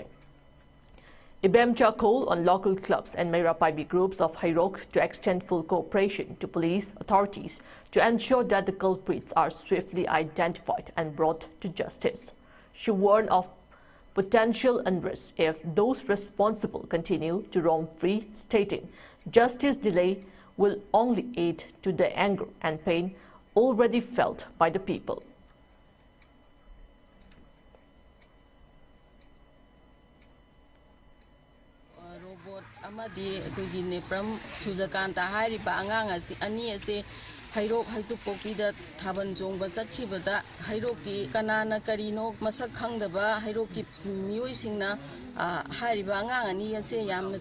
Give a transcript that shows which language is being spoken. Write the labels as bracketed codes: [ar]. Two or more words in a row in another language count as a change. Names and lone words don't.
[en] Ibemcha called on local clubs and Mayrapaibi groups of Hairok to extend full cooperation to police authorities to ensure that the culprits are swiftly identified and brought to justice. She warned of potential unrest if those responsible continue to roam free, stating justice delay will only aid to the anger and pain already felt by the people. [mni] Amadi kuigi Nepram Surjakanta hairiba angang ani ase Hairok Haitupokpida Thaban Chongba chatkibada Hairoki kanana karino masak khangdaba Hairoki miyoi-singna hairiba angang ani ase yamna